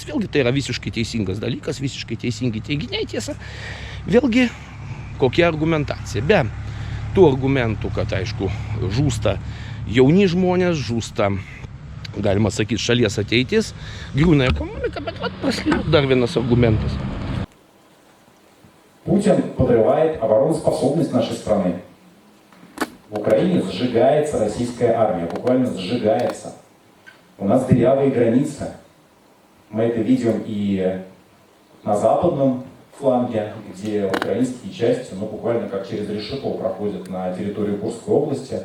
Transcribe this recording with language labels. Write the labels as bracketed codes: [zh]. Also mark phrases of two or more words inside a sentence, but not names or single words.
[lt] Vėlgi tai yra visiškai teisingas dalykas, visiškai teisingi teiginiai, tiesa. Vėlgi, kokia argumentacija? Be tų argumentų, kad aišku, žūsta jauni žmonės, žūsta, galima sakyti, šalies ateitis, griūna ekonomika, bet prasidėjo dar vienas аргументас. [ru] Путин подрывает обороноспособность нашей страны. В Украине сжигается российская армия, буквально сжигается. У нас дырявые границы. Мы это видим и на западном фланге, где украинские части, буквально как через решето проходят на территорию Курской области.